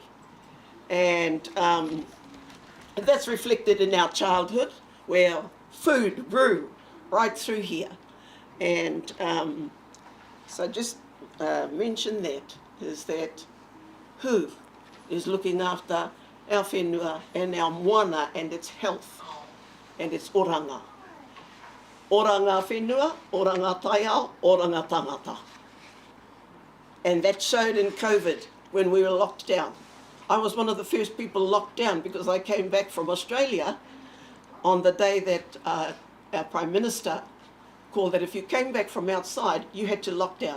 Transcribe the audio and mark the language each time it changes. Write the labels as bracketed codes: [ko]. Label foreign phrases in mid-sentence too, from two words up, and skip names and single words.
[en] And that's reflected in our childhood, where food grew right through here. And so just mention that, is that who is looking after our whenua and our moana and its health and its oranga. [mi] Oranga whenua, oranga taiao, oranga tangata. [en] And that showed in COVID when we were locked down. I was one of the first people locked down because I came back from Australia on the day that our Prime Minister called that if you came back from outside, you had to lock down.